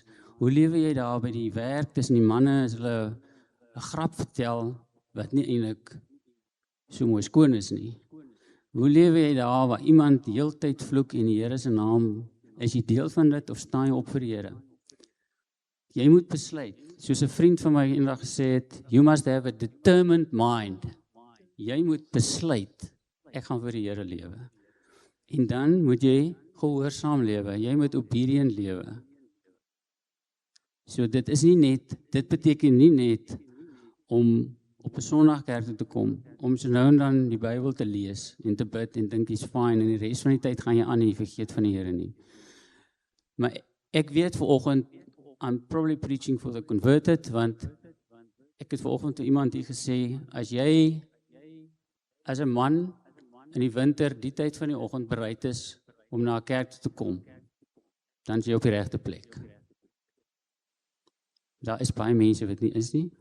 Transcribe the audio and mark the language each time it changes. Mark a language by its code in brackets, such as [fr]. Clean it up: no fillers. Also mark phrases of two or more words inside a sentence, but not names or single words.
[af] Hoe lewe jy daar by die werk tussen die manne as hulle 'n grap vertel wat nie eintlik so mooi skoon is nie? Hoe lewe jy daar waar iemand die hele tyd vloek in die Here se naam? Is jy deel van dit of staan jy op vir die Here? Jy moet besluit, soos 'n vriend van my eendag gesê het, [en] you must have a determined mind. [af] Jy moet besluit, ek gaan vir die Here lewe. En dan moet jy gehoorsaam lewe, jy moet obedient lewe. So dit beteken nie net om op 'n Sondag kerk toe te kom, om so nou en dan die Bybel te lees en te bid en dink jy's fine en die res van die tyd gaan jy aan en jy vergeet van die Here nie. Maar ek weet vanoggend, [en] I'm probably preaching for the converted, [af] want ek het vanoggend toe iemand hier gesê, as jy as 'n man in die winter die tyd van die oggend bereid is om na 'n kerk toe te kom, dan is jy op die regte plek. Daar is baie mense wat nie is nie.